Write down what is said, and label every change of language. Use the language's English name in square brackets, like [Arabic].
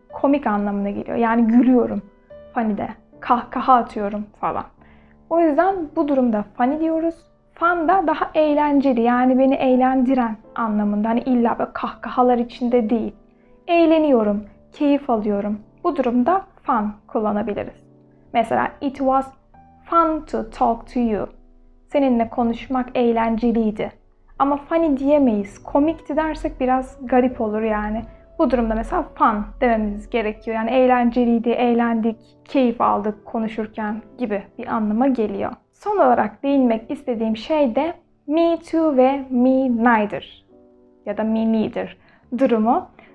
[Turkish] Komik anlamına geliyor. Yani gülüyorum funny'de. Kahkaha atıyorum falan. O yüzden bu durumda funny diyoruz. Fun da daha eğlenceli, yani beni eğlendiren anlamında. Hani illa böyle kahkahalar içinde değil. Eğleniyorum, keyif alıyorum. Bu durumda fun kullanabiliriz. Mesela [English] it was fun to talk to you. [Turkish] Seninle konuşmak eğlenceliydi. Ama funny diyemeyiz. Komikti dersek biraz garip olur yani. Bu durumda mesela fun dememiz gerekiyor. Yani eğlenceliydi, eğlendik, keyif aldık konuşurken gibi bir anlama geliyor. Son olarak değinmek istediğim şey de me too ve me neither ya da me neither durumu.